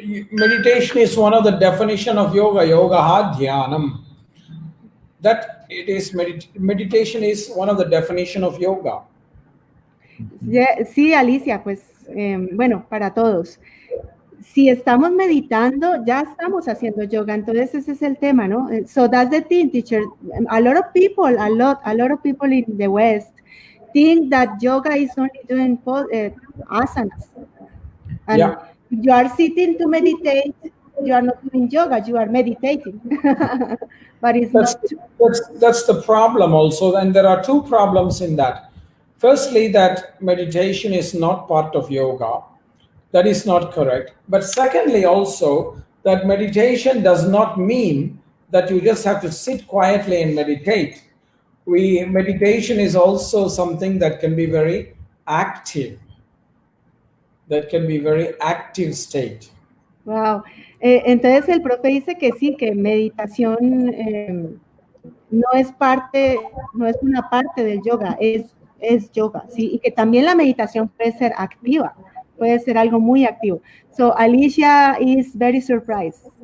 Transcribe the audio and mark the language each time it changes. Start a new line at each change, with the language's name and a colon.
English: meditation is one of the definition of yoga. Yoga dhyanam. That it is meditation is one of the definition of yoga.
Spanish: Sí, Alicia, pues bueno, para todos. Si estamos meditando, ya estamos haciendo yoga, entonces ese es el tema, ¿no?
English: So that's the thing, teacher. A lot of people in the West think that yoga is only doing asanas. And Yeah. you are sitting to meditate, you are not doing yoga, you are meditating. But it's that's the problem also, and there are two problems in that. Firstly, that meditation is not part of yoga. That is not correct. But secondly, also, that meditation does not mean that you just have to sit quietly and meditate. Meditation is also something that can be very active. That can be very active state. Wow.
Spanish: Entonces el profe dice que sí, que meditación no es una parte del yoga, es yoga, ¿sí? Y que también la meditación puede ser activa, puede ser algo muy activo.
English: So Alicia is very surprised.